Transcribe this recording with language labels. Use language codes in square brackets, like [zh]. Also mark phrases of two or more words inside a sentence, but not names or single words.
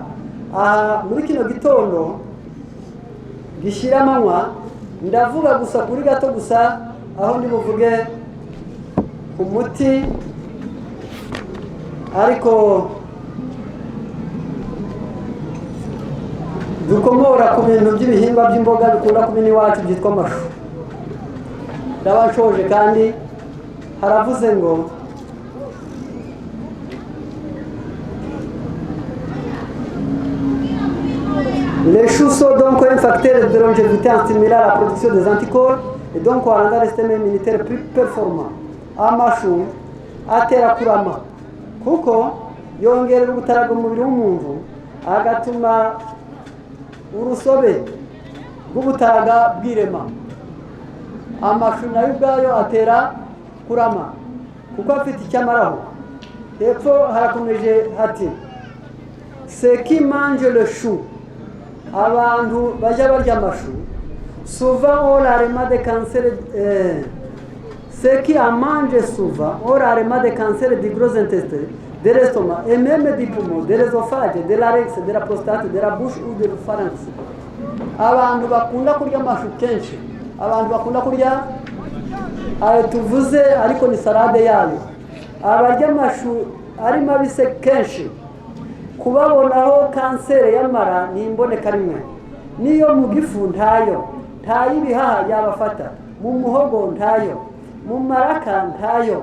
[rw] Aha muri kino gitondo gishyira amanywa ndavuga gusa kuri gato gusa, aho ndi buvuge ku muti, ariko dukomora ku bintu by'ibihingwa by'imboga bikunda kumena iwacu byitwa amashu. Ndabashoje kandi haravuze ngo [fr] les choux sont donc un facteur de longévité en stimulant la production des anticorps et donc en rendant le système immunitaire plus performant. [rw] Amashu atera kurama kuko yongerera ubutaraga umubiri w'umuntu, agatuma urusobe rw'ubutaraga bwirema. Amashu nayo ubwayo atera kurama kuko afite icyamaraho. Hepfo harakomeje hati [fr] ceux qui mangent le chou, [rw] abantu bajya barya amashu, [fr] souvent ont rarement de cancer, ceux qui en mangent souvent ont rarement de cancer du gros intestin, de l'estomac et même du poumon, de l'œsophage, de larynx, de la prostate, de la bouche ou de pharynx. [rw] Abantu bakunda kurya amashu kenshi abantu bakunda kurya ayo tuvuze, ariko ni salade yayo. Abarya amashu ari mabise kenshi kubabonaho kanseri y'amara ni imboneka rimwe. Niyo mu gifu ntayo, ibihaha yabafata, mu muhogo ntayo, mu maraka ntayo.